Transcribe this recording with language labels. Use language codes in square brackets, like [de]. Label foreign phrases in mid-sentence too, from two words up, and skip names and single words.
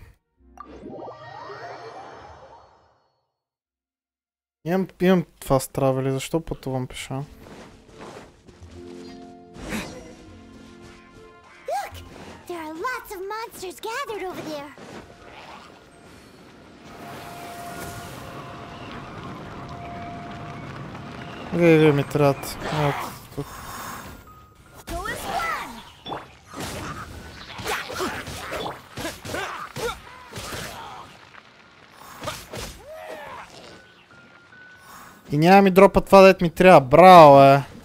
[bg] Имам това стравели, защо пътувам пеша? [en] Look! There are lots of monsters gathered over there. [bg] Вие ми трябват. Тук. И няма ми дропа това, дет ми трябва. Браво,